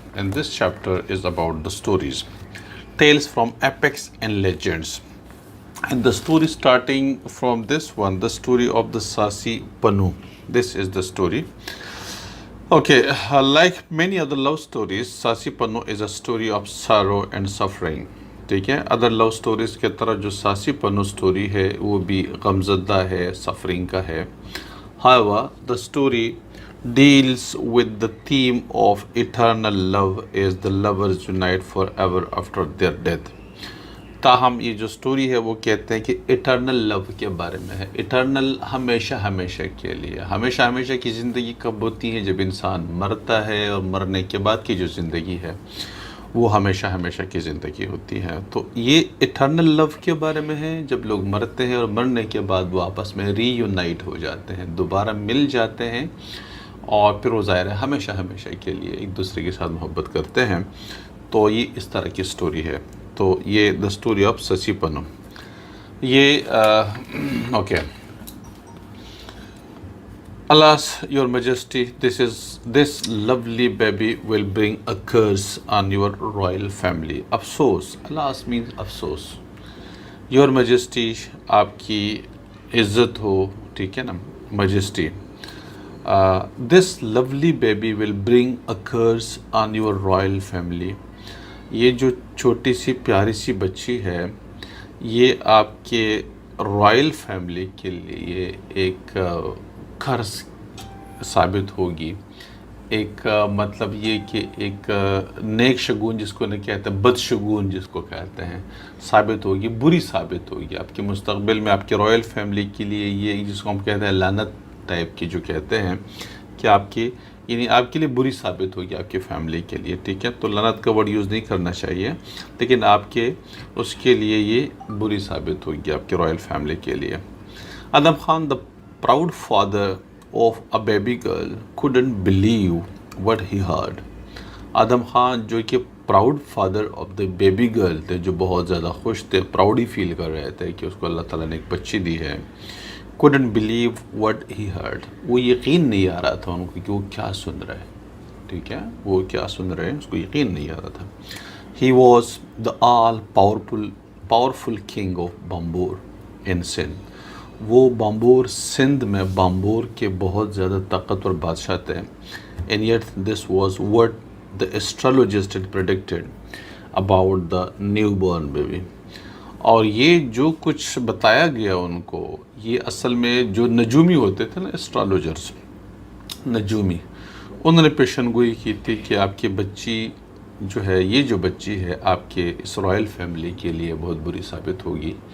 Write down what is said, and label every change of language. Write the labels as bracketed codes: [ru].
[en] And this chapter is about the stories, tales from epics and legends. And the story starting from this one, the story of the Sasi Panu. This is the story. Okay, like many other love stories, Sasi Panu is a story of sorrow and suffering. [ur] ٹھیک ہے، other لو stories کے طرح جو ساسی پنو story ہے وہ بھی غمزدہ ہے، سفرنگ کا ہے. [en] However, the story deals with the theme of eternal love as the lovers unite forever after their death. [ur] تاہم یہ جو سٹوری ہے وہ کہتے ہیں کہ اٹرنل لو کے بارے میں ہے. اٹرنل ہمیشہ ہمیشہ کے لیے، ہمیشہ ہمیشہ کی زندگی کب ہوتی ہے؟ جب انسان مرتا ہے، اور مرنے کے بعد کی جو زندگی ہے وہ ہمیشہ ہمیشہ کی زندگی ہوتی ہے. تو یہ اٹرنل لو کے بارے میں ہے، جب لوگ مرتے ہیں اور مرنے کے بعد وہ آپس میں ری یونائٹ ہو جاتے ہیں، دوبارہ مل جاتے ہیں، اور پھر وہ ظاہر ہے ہمیشہ ہمیشہ کے لیے ایک دوسرے کے ساتھ محبت کرتے ہیں. تو یہ اس طرح کی سٹوری ہے. تو یہ [en] The story of Sassi Punnu. [ur] یہ okay. [en] Alas, your majesty, this lovely baby will bring a curse on your royal family. [ur] افسوس. [en] Alas means افسوس. Your majesty, [ur] آپ کی عزت ہو، ٹھیک ہے نا، majesty. [en] This lovely baby will bring a curse on your royal family. [ur] یہ جو چھوٹی سی پیاری سی بچی ہے، یہ آپ کے رائل فیملی کے لیے ایک قرض ثابت ہوگی. ایک مطلب یہ کہ ایک نیک شگون جس کو نہیں کہتے، بد شگون جس کو کہتے ہیں، ثابت ہوگی، بری ثابت ہوگی آپ کے مستقبل میں. آپ کے رائل فیملی کے لیے یہ جس کو ہم کہتے ہیں لعنت ٹائپ کی جو کہتے ہیں، کہ آپ کی یعنی آپ کے لیے بری ثابت ہوگی آپ کی فیملی کے لیے. ٹھیک ہے، تو لعنت کا ورڈ یوز نہیں کرنا چاہیے، لیکن آپ کے اس کے لیے یہ بری ثابت ہوگی آپ کے رائل فیملی کے لیے. [en] Adam Khan, the proud father of a baby girl, couldn't believe what he heard. [ur] Adam Khan جو کہ [en] proud father of the baby girl [ur] تھے، جو بہت زیادہ خوش تھے، پراؤڈ ہی فیل کر رہے تھے کہ اس کو اللہ تعالیٰ نے ایک بچی دی ہے. [en] couldn't believe what he heard. [ur] وہ یقین نہیں آ رہا تھا ان کو کہ وہ کیا سن رہے. ٹھیک ہے، وہ کیا سن رہے ہیں، اس کو یقین نہیں آ رہا تھا. [en] he was the all powerful king of Bambur in Sindh. [ur] وہ بامبور سندھ میں بامبور کے بہت زیادہ طاقتور بادشاہ تھے. [en] and yet this was what the astrologist had predicted about the newborn baby. [ur] اور یہ جو کچھ بتایا گیا ان کو، یہ اصل میں جو نجومی ہوتے تھے نا، اسٹرالوجرز، نجومی، انہوں نے پیشن گوئی کی تھی کہ آپ کی بچی جو ہے، یہ جو بچی ہے آپ کے اس رائل فیملی کے لیے بہت بری ثابت ہوگی.